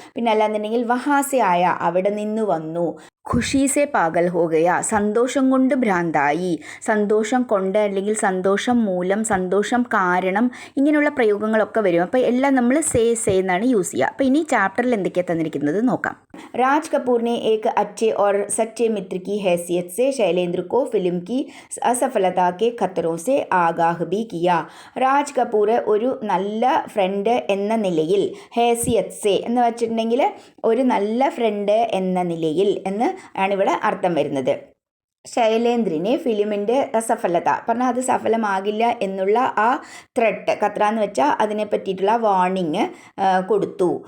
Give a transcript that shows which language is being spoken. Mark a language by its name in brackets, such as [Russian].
[Malayalam] പിന്നെ അല്ലാന്നുണ്ടെങ്കിൽ [Hindi] വഹാസെ ആയ, [Malayalam] അവിടെ നിന്ന് വന്നു. [Hindi] ഖുഷി സെ പാഗൽ ഹോ ഗയ, [Malayalam] സന്തോഷം കൊണ്ട് ഭ്രാന്തായി, സന്തോഷം കൊണ്ട് അല്ലെങ്കിൽ സന്തോഷം മൂലം, സന്തോഷം കാരണം, ഇങ്ങനെയുള്ള പ്രയോഗങ്ങളൊക്കെ വരും. അപ്പോൾ എല്ലാം നമ്മൾ സേ എന്നാണ് യൂസ് ചെയ്യുക. അപ്പോൾ ഇനി ചാപ്റ്ററിൽ എന്തൊക്കെയാണ് തന്നിരിക്കുന്നത് നോക്കാം. [Hindi] രാജ് കപൂർ ने एक अच्छे और सच्चे मित्र की हैसियत से शैलेंद्र को फिल्म की असफलता के खतरों से आगाह भी किया. [Malayalam] രാജ് കപൂർ ഒരു നല്ല ഫ്രണ്ട് എന്ന നിലയിൽ, ഹേസിയത്ത് സെ എന്ന് വെച്ചിട്ടുണ്ടെങ്കിൽ ഒരു നല്ല ഫ്രണ്ട് എന്ന നിലയിൽ എന്ന് ആണ് ഇവിടെ അർത്ഥം വരുന്നത്. ശൈലേന്ദ്രനെ ഫിലിമിൻ്റെ അസഫലത പറഞ്ഞാൽ അത് സഫലമാകില്ല എന്നുള്ള ആ ത്രെട്ട്, ഖത്ര എന്ന് വെച്ചാൽ അതിനെ പറ്റിയിട്ടുള്ള വാർണിങ് കൊടുത്തു.